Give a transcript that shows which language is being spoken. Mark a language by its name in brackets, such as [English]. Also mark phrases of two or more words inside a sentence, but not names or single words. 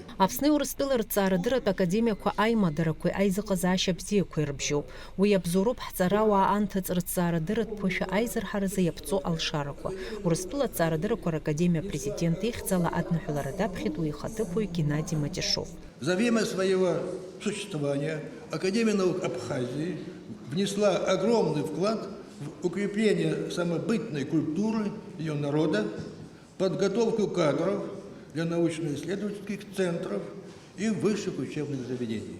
[Abkhazian] Аԥсны Урыстәыла рҭҵаарадырратә академиақәа аимадарақәеи аизыҟазаашьа бзиақәа ирыбжьоуп. Уи абзоуроуп ҳҵарауаа анҭыҵ рҭҵаарадырратә аизарҳаразы иаԥҵо алшарақәа. Урыстәыла аҭҵаарадыррақәа ракадемиа президент ихьӡала адныҳәалара даԥхьеит уи ихаҭыԥуаҩ Геннадий Матишов. [Russian] За время своего существования Академия наук Абхазии внесла огромный вклад в укрепление самобытной культуры ее народа, подготовку кадров для научно-исследовательских центров и высших учебных заведений.